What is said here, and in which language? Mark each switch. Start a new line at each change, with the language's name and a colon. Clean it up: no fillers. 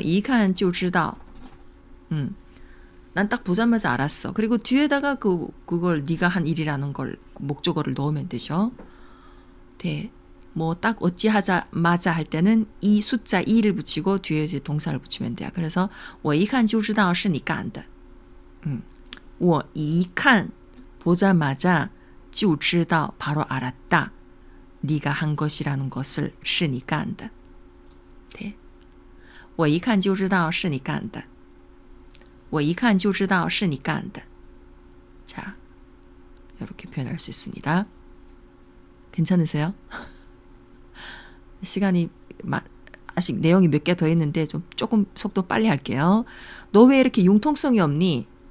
Korean: 一看就知道. 난 딱 보자마자 알았어. 그리고 뒤에다가 그걸 네가 한 일이라는 걸 목적어를 넣으면 되죠. 네. 뭐 딱 어찌하자마자 할 때는 이 숫자 2를 붙이고 뒤에 이제 동사를 붙이면 돼요.
Chinese: 그래서 我一看就知道是你干的.
Korean: 我一看 보자마자 就知道 바로 알았다. 네가 한 것이라는 것을 是你干的. 네.
Chinese: 我一看就知道是你干的.我一看就知道是你干的.
Korean: 자, 이렇게 표현할 수 있습니다. 괜찮으세요? 시간이 아직 내용이 몇 개 더 있는데 조금 속도 빨리 할게요. 너 왜 이렇게 융통성이 없니?